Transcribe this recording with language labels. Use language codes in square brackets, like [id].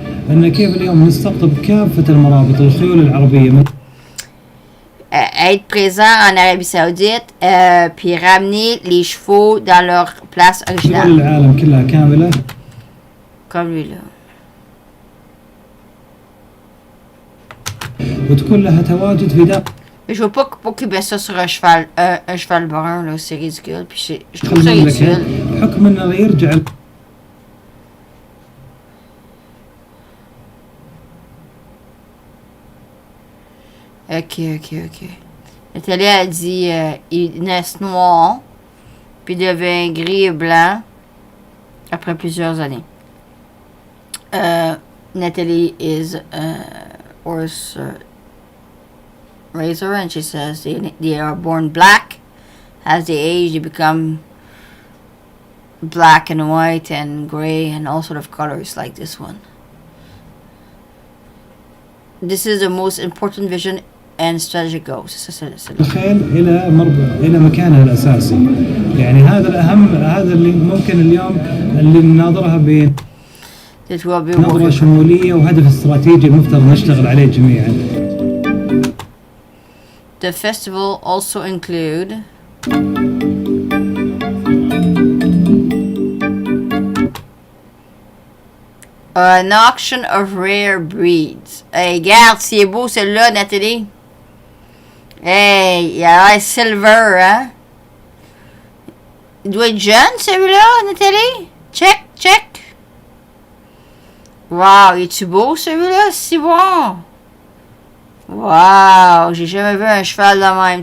[ar] أن كيف اليوم نستقطب كافة المرابط الخيول العربية [fr] être présent en Arabie Saoudite puis ramener les chevaux dans leur place originale. [ar] العالم كلها كاملة. [fr] Comme lui là. [ar] وتكون لها تواجد في داخل. [fr] Je veux pas qu'il mette ça sur un cheval brun là, c'est ridicule puis je trouve ça ridicule. [ar] بحكم انه يرجع Ok. [fr] Nathalie a dit il naissent noirs, puis devient gris et blanc après plusieurs années. [en] Nathalie is a horse raiser, and she says they are born black. As they age, they become black and white and gray and all sort of colors like this one. This is the most important vision and strategic goals. [ar] الخيل إلى مكانها الأساسي. يعني هذا الأهم، هذا اللي ممكن اليوم اللي نناظرها بنظرة شمولية وهدف استراتيجي المفترض نشتغل عليه جميعا. [en] The festival also include an auction of rare breeds. [fr] Hey, regarde, c'est beau celui-là, Nathalie. Hey, il a l'air silver, hein? Il doit être jeune, celui-là, Nathalie? [en] Check, check. [fr] Wow, est-tu beau, celui-là? Si bon. Wow, j'ai jamais vu un cheval de même.